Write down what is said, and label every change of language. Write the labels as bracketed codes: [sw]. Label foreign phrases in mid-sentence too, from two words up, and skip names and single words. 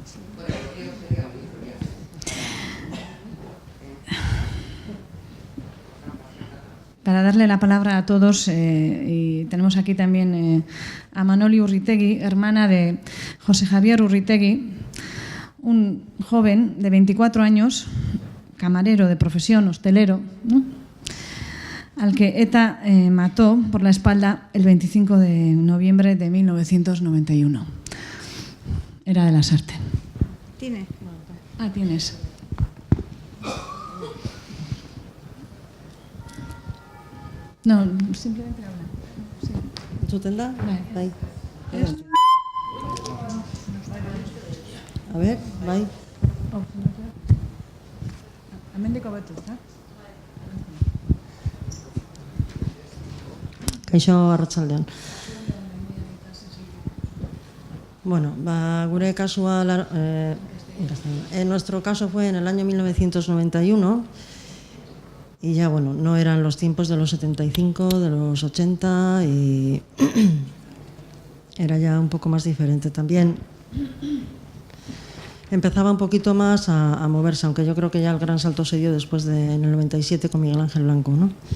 [es] Para darle la palabra a todos, y tenemos aquí también a Manoli Urritegui, hermana de José Javier Urritegui, un joven de 24 años, camarero de profesión, hostelero, ¿no?, al que ETA mató por la espalda el 25 de noviembre de 1991. Era de Lasarte. ¿Tiene? Ah, tienes. No, simplemente habla. Sí. [eu] ¿Entzuten da? Bai. A ver, bai. Hemendik hobetu, ezta? Kaixo, arratsaldean. Bueno, gure kasua, [es] en nuestro caso fue en el año 1991 y ya, bueno, no eran los tiempos de los 75, de los 80 y era ya un poco más diferente también. Empezaba un poquito más a moverse, aunque yo creo que ya el gran salto se dio después en el 97 con Miguel Ángel Blanco, ¿no?